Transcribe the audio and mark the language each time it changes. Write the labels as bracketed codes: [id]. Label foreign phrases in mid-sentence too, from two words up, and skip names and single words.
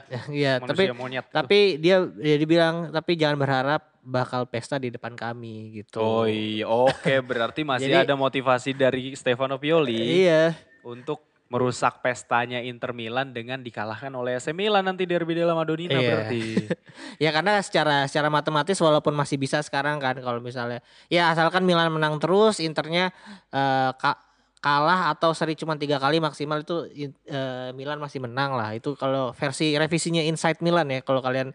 [id] Ya, manusia monyet tuh. tapi dia dibilang tapi jangan berharap bakal pesta di depan kami Oh gitu. iya, oke berarti masih Jadi ada motivasi dari Stefano Pioli iya, untuk merusak pestanya Inter Milan dengan dikalahkan oleh AC Milan nanti derby della Madonnina iya. berarti. Ya karena secara secara matematis walaupun masih bisa sekarang kan kalau misalnya ya asalkan Milan menang terus Internya kalah atau seri cuma 3 kali maksimal itu Milan masih menang lah. Itu kalau versi revisinya Inside Milan ya kalau kalian